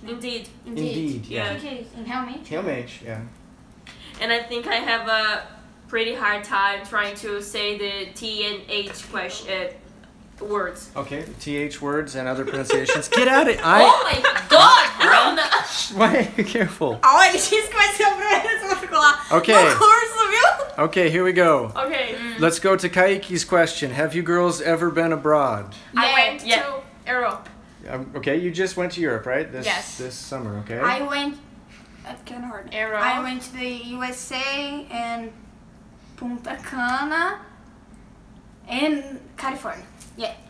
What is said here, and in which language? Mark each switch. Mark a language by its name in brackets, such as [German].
[English] Indeed. Indeed, yeah. [Portuguese] O que é isso? Realmente? Realmente, yeah. [English] And I think I have a pretty hard time trying to say the T and H words. Okay, TH words and other pronunciations. Get at it. Oh my God, Bruna! Why? Careful. [Portuguese] Ó, ele disse que vai ser o primeiro que ficou lá [English] Okay. [Portuguese] no curso, viu? [English] Okay, here we go. Okay. Let's go to Kaiki's question. Have you girls ever been abroad? I went Yeah. to Europe. Okay, you just went to Europe, right? Yes. This summer, okay? I went. That kind of hard. Europe. I went to the USA and Punta Cana and California. Yeah.